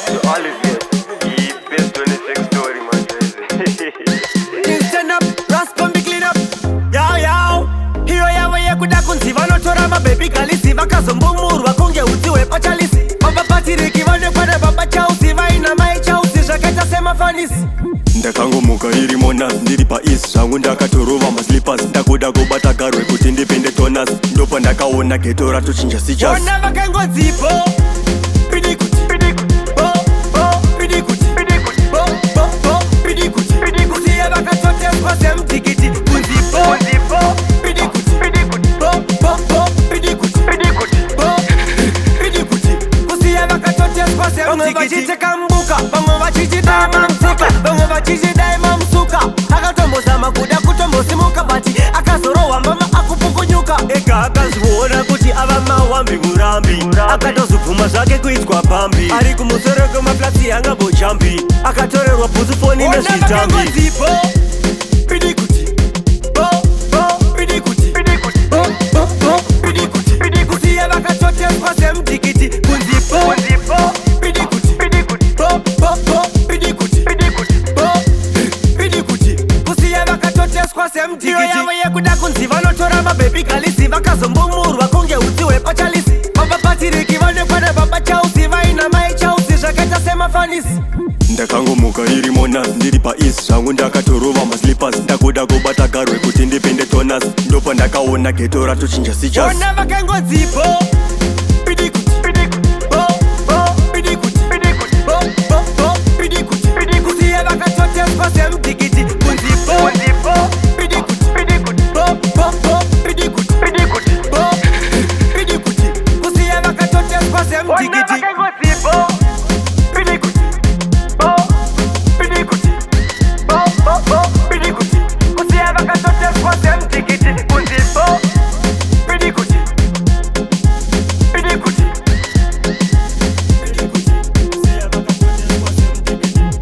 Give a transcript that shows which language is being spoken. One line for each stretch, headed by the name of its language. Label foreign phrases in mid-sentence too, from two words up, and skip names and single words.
English: all of you, the best twenty-six story, man. Things turn up, Ras gon' be clean up. Yo, yo.
Shona: Hiyo yawe yekuda kunzi vanotora mababy girl, si vakazombumurwa kunge udzi hwepachalisi. Baba Patrick vanekwa nababa Chelsea, vaina mai Chelsea, zvakaita semafanisi. Ndakangomuka iri Monas, ndiri paEast, zvangu ndakatorova maslippers. Ndakuda kubata garwe kuti ndipinde Tonas. Ndopa ndakaona geto ratochinja sijas. Vona vakangodzipo. Pidi kuti. Pidi kuti. Bo, bo. Pidi kuti. Pidi kuti. Bo, bo, bo. Pidi kuti. Pidi kuti. Siya vakatoteswa semutikiti. Kunzipo. Kunzipo. Pidi kuti. Pidi kuti. Bo, bo, bo. Pidi kuti. Pidi kuti. Bo, pidi kuti. Kusiya vakatoteswa semutikiti. Vamwe vachiite kambuka, vamwe vachichita mamfuka, vamwe vachichidai mamsuka. Akatombozama kuda kutombosimuka, but akazorohwa mbama akupukunyuka. Ega akazviona kuti ava mawambi murambi. Akatozobvuma zvake kuitwa pambi. Ari kumusoro kwemaflatsi angambojambi. Akatorerwa bhutsu foni nezvitambi. Ona vakangodzipo. Pidi kuti. Bo, bo. Pidi kuti. Pidi kuti. Bo, bo, bo. Pidi kuti. Pidi kuti. Siya vakatoteswa semutikiti. Kunzipo. Kunzipo. Pidi kuti. Pidi kuti. Bo, bo, bo. Pidi kuti. Pidi kuti. Bo, pidi kuti. Kusiya vakatoteswa semutikiti. Iyo yavo yekuda kunzi vanotora mababy girl, si vakazombumurwa kunge udzi hwepachalisi. Baba Patrick vanekwa nababa Chelsea, vaina mai Chelsea, zvakaita semafanisi. Ndakangomuka iri Monas, ndiri paEast, zvangu ndakatorova maslippers. Ndakuda kubata garwe kuti ndipinde Tonas. Ndopa ndakaona geto ratochinja sijas. Vona vakangodzipo. Pidi kuti. Pidi kuti. Bo, bo. Pidi kuti. Pidi kuti. Bo, bo, bo. Pidi kuti. Pidi kuti. Siya vakatoteswa semutikiti. Kunzipo. Kunzipo. Pidi kuti. Pidi kuti. Bo, bo, bo. Pidi kuti. Pidi kuti. Bo, pidi kuti. Kusiya vakatoteswa semutikiti. Vona vakangodzipo. Pidi kuti. Bo, pidi kuti. Bo, bo, bo. Pidi kuti. Kusiya vakatoteswa semutikiti. Kunzipo. Pidi kuti. Pidi kuti. Pidi kuti. Kusiya vakatoteswa semutikiti.